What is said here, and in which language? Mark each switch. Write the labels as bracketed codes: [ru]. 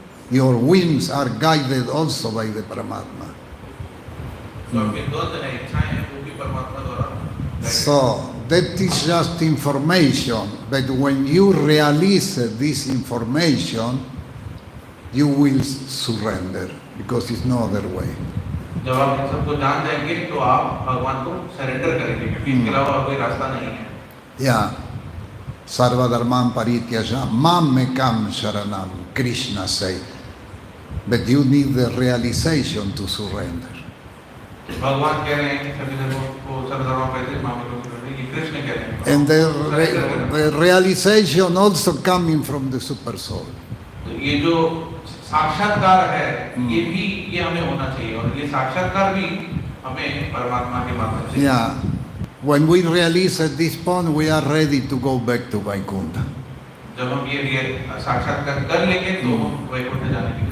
[en] Your whims are guided also by the Paramatma. [hi] जो आपके द्वंद्व है, इच्छाएं हैं, वो भी परमात्मा द्वारा guided है। [en] So that is just information, but when you realize this information, you will surrender because it's no other way. [hi] जब आप इन सबको जान जाएंगे तो आप भगवान को सरेंडर करेंगे क्योंकि इसके अलावा कोई रास्ता नहीं है। [sa] Yeah. Sarva dharmam parityaja mamekam sharanam, [en] Krishna say. But you need the realization to surrender. [hi] भगवान कह रहे हैं कि सभी धर्मों को [sa] सर्वधर्म परित्याज्य मामेकम शरणं, [hi] ये कृष्ण कह रहे हैं। [en] And the realization also coming from the Super Soul. [hi] तो ये जो साक्षात्कार है ये हमें होना चाहिए और ये साक्षात्कार भी हमें परमात्मा के माध्यम से। Yeah. [en] When we realize at this point, we are ready to go back to Vaikuntha. [hi] जब हम ये साक्षात्कार कर लेंगे तो हम वैकुंठ जाने के लिए।